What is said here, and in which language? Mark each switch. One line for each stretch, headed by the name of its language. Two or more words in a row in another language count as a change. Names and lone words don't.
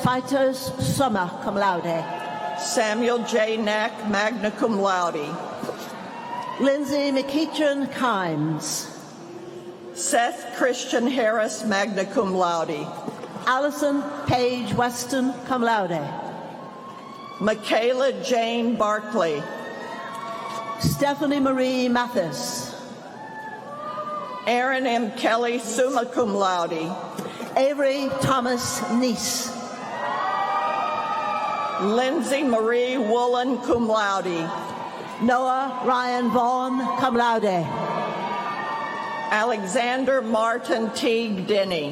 English: Fighters,
Latin: summa cum laude.
English: Samuel J. Knack,
Latin: magna cum laude.
English: Lindsay McEachern Kimes. Seth Christian Harris,
Latin: magna cum laude.
English: Allison Page Weston,
Latin: cum laude.
English: Michaela Jane Barkley. Stephanie Marie Mathis. Aaron M. Kelly,
Latin: summa cum laude.
English: Avery Thomas Neese. Lindsay Marie Woolen,
Latin: cum laude.
English: Noah Ryan Vaughn,
Latin: cum laude.
English: Alexander Martin Teague Denny.